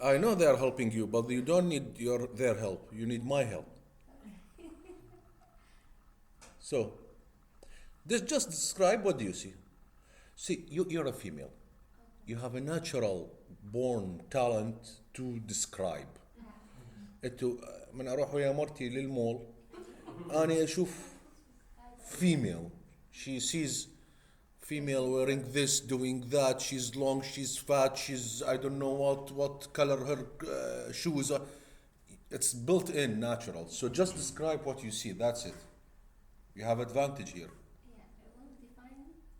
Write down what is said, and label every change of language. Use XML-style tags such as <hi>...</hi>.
<en>I know they are helping you, but you don't need their help. You need my help. So, just describe what do you see. See, you're a female. You have a natural born talent to describe.</en> <ar>انتو من اروح ويا مرتي للمول اني اشوف female.</ar> <en>She sees female wearing this, doing that. She's long, she's fat, she's I don't know what color her shoes are. It's built in, natural. So just describe what you see. That's it. You have advantage here. Yeah, well-defined</en>